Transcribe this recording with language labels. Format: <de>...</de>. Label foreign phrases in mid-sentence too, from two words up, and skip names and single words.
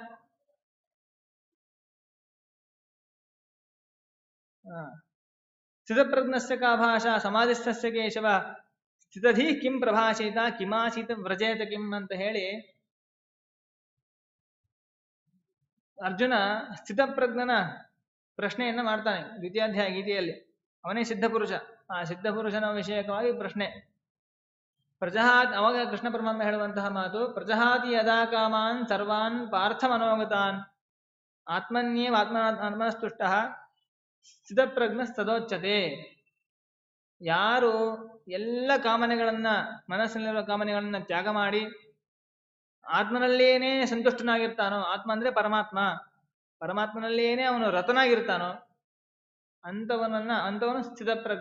<sa>ಸ್ಥಿತಪ್ರಜ್ಞಸ್ಯ ಕಾ ಭಾಷಾ ಸಮಾಧಿಸ್ಥಸ್ಯ ಕೇಶವ ಸ್ಥಿತಧಿ ಕಿಂ ಪ್ರಭಾಷಿತ ಕಿಮಾಸೀತ ವ್ರಜೇತ ಕಿಂ</sa> <kn>ಅಂತ ಹೇಳಿ ಅರ್ಜುನ ಸ್ಥಿತಪ್ರಜ್ಞನ ಪ್ರಶ್ನೆಯನ್ನ ಮಾಡ್ತಾನೆ ದ್ವಿತೀಯಾಧ್ಯಾಯ ಗೀತೆಯಲ್ಲಿ. ಅವನೇ ಸಿದ್ಧ ಪುರುಷ. ಆ ಸಿದ್ಧ ಪುರುಷನ ವಿಷಯಕವಾಗಿ ಪ್ರಶ್ನೆ. ಅವಾಗ ಕೃಷ್ಣ ಪರಮಾತ್ಮ ಹೇಳುವಂತಹ ಮಾತು,</kn> <sa>ಪ್ರಜಹಾತಿ ಯದಾ ಕಾಮಾನ್ ಸರ್ವಾನ್ ಪಾರ್ಥ ಮನೋಗತಾನ್ ಆತ್ಮನ್ಯೇವ ಆತ್ಮನಸ್ತುಷ್ಟ ಸ್ಥಿತಪ್ರಜ್ಞ ಸದೋಚ್ಯತೆ.</sa> <kn>ಯಾರು ಎಲ್ಲ ಕಾಮನೆಗಳನ್ನ, ಮನಸ್ಸಿನಲ್ಲಿರುವ ಕಾಮನೆಗಳನ್ನ ತ್ಯಾಗ ಮಾಡಿ ಆತ್ಮನಲ್ಲೇನೇ ಸಂತುಷ್ಟನಾಗಿರ್ತಾನೋ, ಆತ್ಮ ಅಂದ್ರೆ ಪರಮಾತ್ಮ, ಪರಮಾತ್ಮನಲ್ಲೇನೇ ಅವನು ರತನಾಗಿರ್ತಾನೋ ಅಂಥವನು ಸ್ಥಿತಪ್ರಜ್ಞ.</kn>